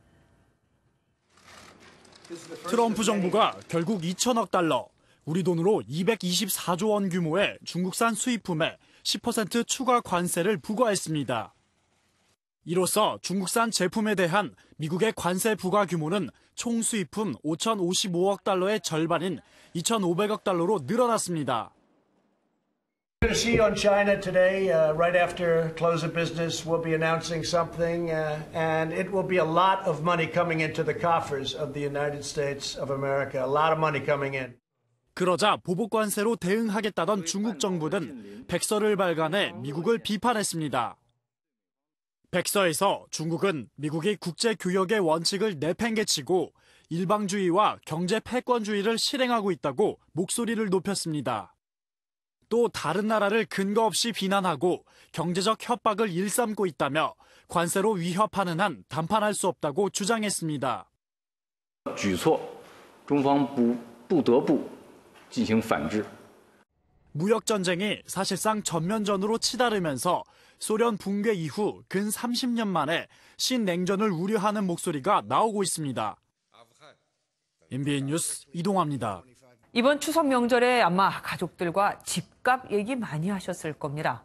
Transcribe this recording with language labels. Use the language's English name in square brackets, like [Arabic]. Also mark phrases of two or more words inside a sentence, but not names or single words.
[Korean] 트럼프 정부가 결국 2천억 달러, 우리 돈으로 224조 원 규모의 중국산 수입품에 10% 추가 관세를 부과했습니다. 이로써 중국산 제품에 대한 미국의 관세 부과 규모는 총 수입품 5,055억 달러의 절반인 2,500억 달러로 늘어났습니다. [English] We're going to see on China today, right after close of business, we'll be announcing something, and it will be a lot of money coming into the coffers of the United States of America. A lot of money coming in. [Korean] 그러자 보복 관세로 대응하겠다던 중국 정부는 백서를 발간해 미국을 비판했습니다. 백서에서 중국은 미국이 국제교역의 원칙을 내팽개치고 일방주의와 경제 패권주의를 실행하고 있다고 목소리를 높였습니다. 또 다른 나라를 근거 없이 비난하고 경제적 협박을 일삼고 있다며 관세로 위협하는 한 담판할 수 없다고 주장했습니다. [Chinese] 举措中方不得不进行反制. [Korean] 무역 전쟁이 사실상 전면전으로 치달으면서 소련 붕괴 이후 근 30년 만에 신냉전을 우려하는 목소리가 나오고 있습니다. MBN 뉴스 이동화입니다. 이번 추석 명절에 아마 가족들과 집값 얘기 많이 하셨을 겁니다.